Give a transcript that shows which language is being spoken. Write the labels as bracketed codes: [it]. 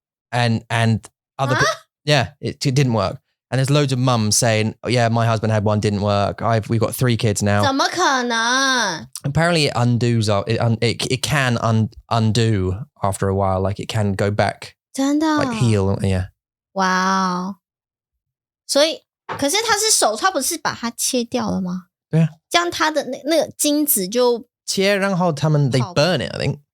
[en] And other it didn't work. And there's loads of mums saying, "Oh yeah, my husband had one, didn't work. We've got 3 kids now." [zh] 怎么可能 [en] Apparently it undoes. It can undo after a while. Like it can go back. [zh] 真的 [en] Like heal. Yeah. [zh] 哇哦所以可是他不是把它切掉了吗？对啊。这样他的那个精子就切，然后他们 [en] they burn it, I think.